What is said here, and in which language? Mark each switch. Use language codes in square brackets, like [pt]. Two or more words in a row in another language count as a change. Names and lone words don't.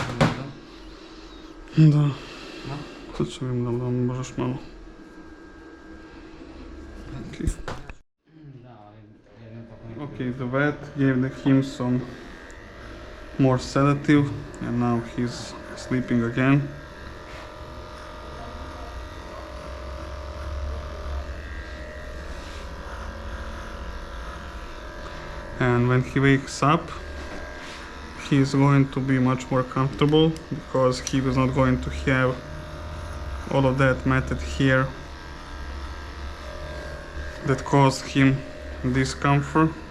[sr] Da, No? sad ću vidim da možeš malo. [en] Okay. [sr] Da, ali jedno tako [en] Okay, the vet gave him some more sedative and now he's sleeping again. And when he wakes up, he's going to be much more comfortable because he was not going to have all of that matted hair that caused him discomfort.